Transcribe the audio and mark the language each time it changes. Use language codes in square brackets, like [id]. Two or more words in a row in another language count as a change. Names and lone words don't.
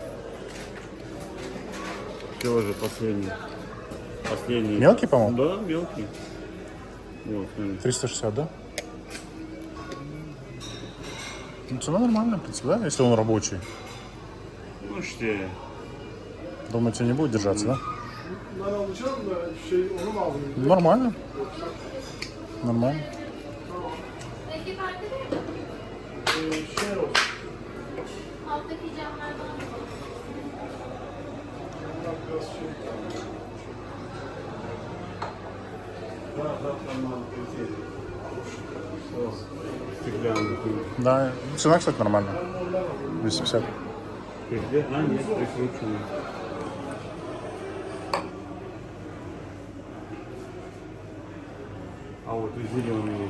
[ru] Все уже последний. Последний. Мелкий, по-моему? Да, мелкий. Вот, смотри. 360, да? Ну, цена нормальная, в принципе, да? Если он рабочий. Ну, 4. Думаете, не будет держаться, да? [tr] Ben alacağım da onu mu alayım? [ru] Нормально. Нормально. [tr] rengi fark eder mi? Şey olsun. Alttaki camlardan Bunlar biraz şey. [ru] Стеклянный. Да, цена, кстати, нормальная. 250. Где? А, нет, прикрученный. А вот и зеленый есть.